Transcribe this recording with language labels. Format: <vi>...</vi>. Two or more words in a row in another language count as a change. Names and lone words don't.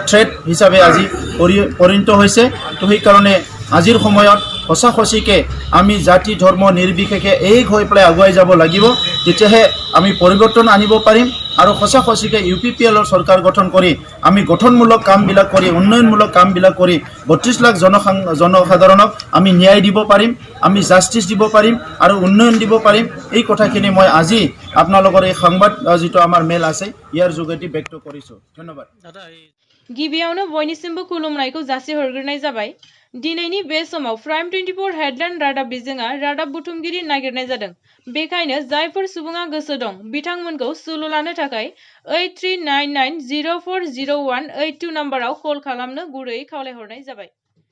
<as>থ্ৰেট হিচাপে আজি পৰিণত হৈছে তো সেইকাৰণে আজিৰ সময়ত সঁচাকৈ আমি জাতি ধৰ্ম নিৰ্বিশেষে এক হৈ পেলাই আগুৱাই যাব লাগিব তেতিয়াহে আমি পৰিৱৰ্তন আনিব পাৰিম আৰু সঁচাকৈ UPPLৰ চৰকাৰ গঠন কৰি আমি গঠনমূলক কামবিলাক কৰি উন্নয়নমূলক কামবিলাক কৰি 32 লাখ জনসাধাৰণক আমি ন্যায় দিব পাৰিম আমি জাষ্টিছ দিব পাৰিম আৰু উন্নয়ন দিব পাৰিম এই কথাখিনি মই আজি আপোনালোকৰ এই সংবাদ যিটো আমাৰ মেল আছে ইয়াৰ যোগেদি ব্যক্ত কৰিছোঁ ধন্যবাদ</as> <brx>गिबियावनो बयनिसिमबो खुलुमनायखौ जासि हरग्रोनाय जाबाय दिनैनि बे समाव प्राइम 24 हेडलाइन रादाब बिजोङा रादाब बुथुमगिरि नागिरनाय जादों बेखायनो जायफोर सुबुङा गोसो दं बिथांमोनखौ सुलु लानो थाखाय 8399040182 नाम्बाराव कल खालामनो गुरैयै खावलायहरनाय जाबाय।</brx>